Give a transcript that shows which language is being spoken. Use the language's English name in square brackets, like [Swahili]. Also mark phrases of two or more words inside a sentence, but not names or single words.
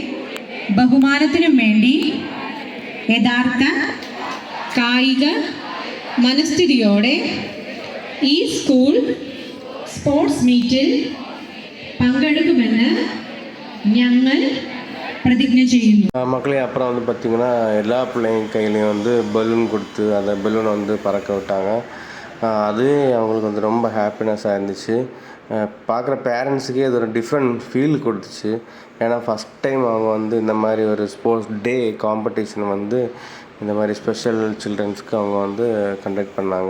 [Malayalam] ബഹുമാനത്തിനും വേണ്ടി യഥാർത്ഥ കായിക മനസ്ഥിതിയോടെ ഈ സ്കൂൾ സ്പോർട്സ് മീറ്റിൽ പങ്കെടുക്കുമെന്ന് ഞങ്ങൾ പ്രതിജ്ഞ ചെയ്യുന്നു. [Tamil] மக்களே, அப்புறம் வந்து பார்த்திங்கன்னா எல்லா பிள்ளைங்க கையிலையும் வந்து பலூன் கொடுத்து அந்த பலூனை வந்து பறக்க விட்டாங்க. அதுவே அவங்களுக்கு வந்து ரொம்ப ஹாப்பினஸ்ஸாக இருந்துச்சு. பார்க்குற பேரண்ட்ஸுக்கே அது ஒரு [English] different feel [Tamil] கொடுத்துச்சு. ஏன்னா [English] first time [Tamil] அவங்க வந்து இந்த மாதிரி ஒரு [English] sports day competition [Tamil] வந்து இந்த மாதிரி [English] special childrens [Tamil] அவங்க வந்து கண்டக்ட் பண்ணாங்க.